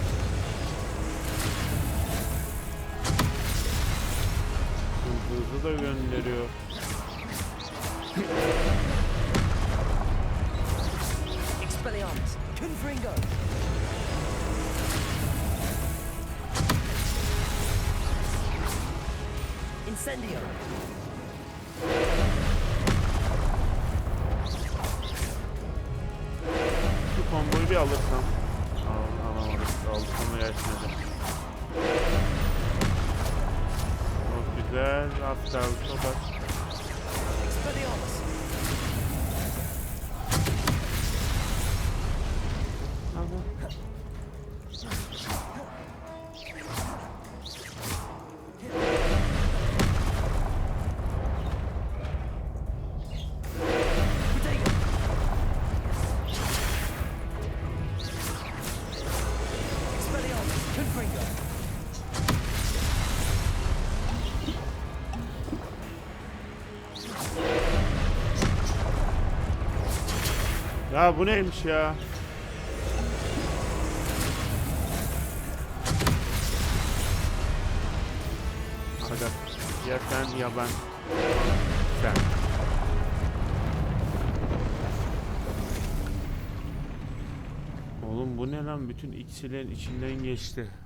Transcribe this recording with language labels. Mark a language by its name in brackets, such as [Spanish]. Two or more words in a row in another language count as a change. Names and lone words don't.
[Turkish] Hızlı da gönderiyor. Expelliarmus. Confringo. Incendio. Şu komboyu bir alırsam. Alamadık. Alsam yersin. Çok güzel. Az kaldı. Çok az. Expelliarmus. Tamam. Bodega. Expelliarmus. Confringo. Ya bu neymiş ya? Hadi. Ya sen ya ben. Sen. Oğlum bu ne lan? Bütün iksirlerin içinden geçti.